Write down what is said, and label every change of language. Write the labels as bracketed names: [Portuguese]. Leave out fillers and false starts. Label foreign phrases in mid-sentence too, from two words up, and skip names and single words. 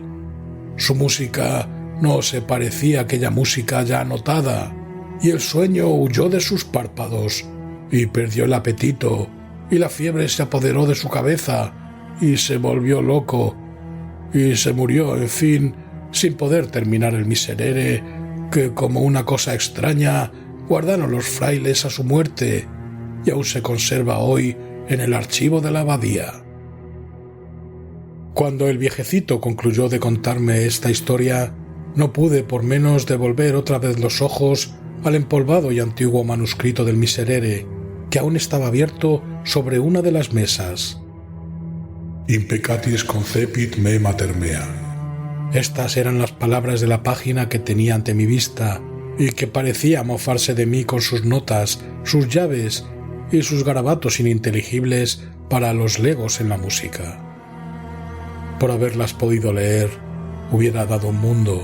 [Spanish] Su música no se parecía a aquella música ya anotada, y el sueño huyó de sus párpados, y perdió el apetito, y la fiebre se apoderó de su cabeza, y se volvió loco, y se murió, en fin, sin poder terminar el miserere que, como una cosa extraña, guardaron los frailes a su muerte, y aún se conserva hoy en el archivo de la abadía. Cuando el viejecito concluyó de contarme esta historia, no pude por menos de volver otra vez los ojos al empolvado y antiguo manuscrito del miserere, que aún estaba abierto sobre una de las mesas. [Latin] Impecatis concepit me mater mea. [Spanish] Estas eran las palabras de la página que tenía ante mi vista y que parecía mofarse de mí con sus notas, sus llaves y sus garabatos ininteligibles para los legos en la música. Por haberlas podido leer, hubiera dado un mundo.